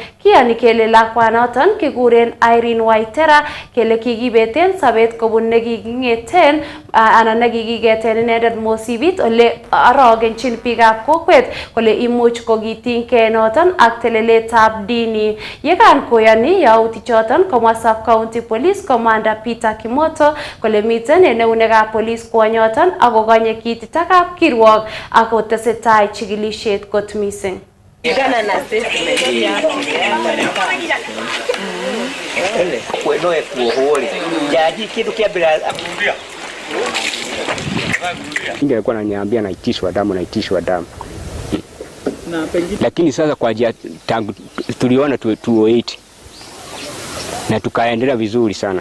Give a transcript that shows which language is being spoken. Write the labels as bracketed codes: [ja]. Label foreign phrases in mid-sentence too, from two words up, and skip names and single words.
[kln] Kiyani kele lakwanoton kikuren Irene Waitera kele kikibeten sabet kobun nekikingeten anan nekikigeten inendet mosibit ole arogenchin biikab kokwet kole imuch kokitingei noton ak teleletab dini. Yekan koyani yautik choton komwa [en] sub county police commander [kln] Peter Kimoto kole miten en eunekab police kwonyoton ako konye kititakab kirwok ako tesetai chikilishet kot missing. [sw] Ingekuwa ananiambia naitishwa damu. Lakini sasa kwa ajili tangu tuliona 208 na tukaendelea vizuri sana.